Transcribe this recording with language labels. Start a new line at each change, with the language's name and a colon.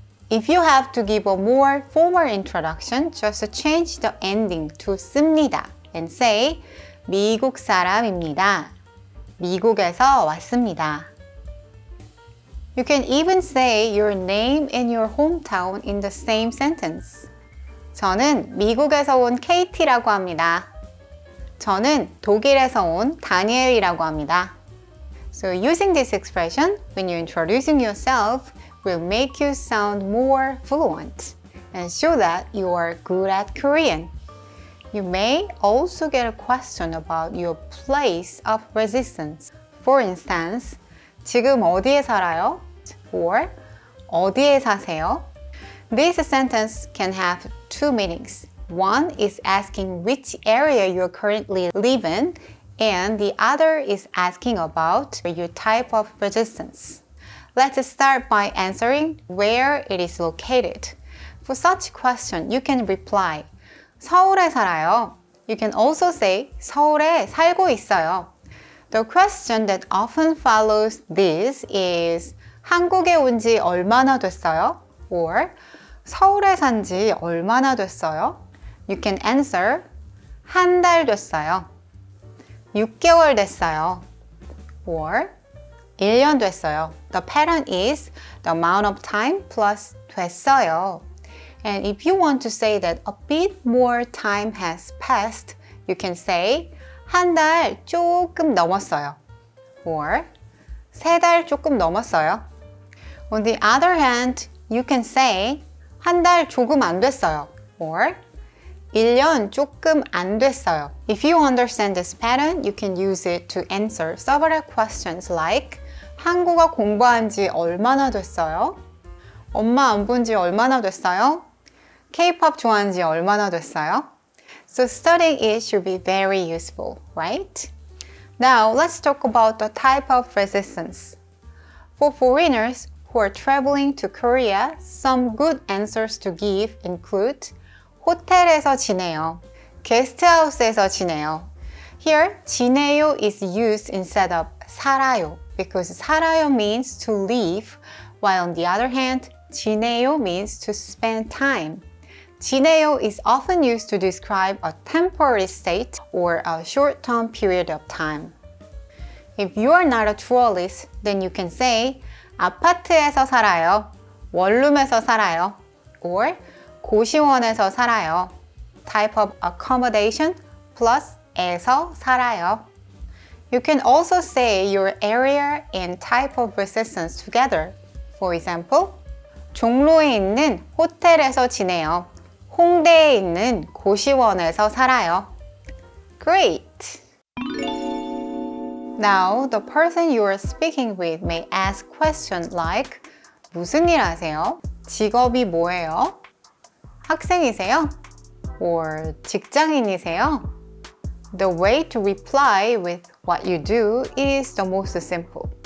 English: If you have to give a more formal introduction, just change the ending to 씁니다 and say
Korean: 미국 사람입니다. 미국에서 왔습니다.
English: You can even say your name and your hometown in the same sentence.
Korean: 저는 미국에서 온 KT라고 합니다. 저는 독일에서 온 다니엘이라고 합니다.
English: So using this expression when you're introducing yourself will make you sound more fluent and show that you are good at Korean. You may also get a question about your place of residence. For instance,
Korean: 지금 어디에 살아요? Or 어디에 사세요?
English: This sentence can have two meanings. One is asking which area you currently live in, and the other is asking about your type of residence. Let's start by answering where it is located. For such question, you can reply,
Korean: 서울에 살아요.
English: You can also say,
Korean: 서울에 살고 있어요.
English: The question that often follows this is
Korean: 한국에 온 지 얼마나 됐어요? Or 서울에 산 지 얼마나 됐어요?
English: You can answer
Korean: 한 달 됐어요. 6개월 됐어요. Or 1년 됐어요.
English: The pattern is the amount of time plus 됐어요. And if you want to say that a bit more time has passed, you can say
Korean: 한 달 조금 넘었어요. Or 세 달 조금 넘었어요.
English: On the other hand, you can say
Korean: 한 달 조금 안 됐어요. Or 1년 조금 안 됐어요.
English: If you understand this pattern, you can use it to answer several questions like
Korean: 한국어 공부한 지 얼마나 됐어요? 엄마 안 본 지 얼마나 됐어요? K-pop 좋아한 지 얼마나 됐어요?
English: So studying it should be very useful, right? Now let's talk about the type of resistance. For foreigners who are traveling to Korea, some good answers to give include
Korean: 호텔에서 지내요. 게스트하우스에서 지내요.
English: Here, 지내요 is used instead of 살아요 because 살아요 means to live, while on the other hand, 지내요 means to spend time. 지내요 is often used to describe a temporary state or a short-term period of time. If you are not a tourist, then you can say
Korean: 아파트에서 살아요, 원룸에서 살아요,
English: or
Korean: 고시원에서 살아요.
English: Type of accommodation plus 에서 살아요. You can also say your area and type of resistance together. For example,
Korean: 종로에 있는 호텔에서 지내요. 홍대에 있는 고시원에서 살아요.
English: Great! Now, the person you are speaking with may ask questions like
Korean: 무슨 일 하세요? 직업이 뭐예요? 학생이세요? Or 직장인이세요?
English: The way to reply with what you do is the most simple.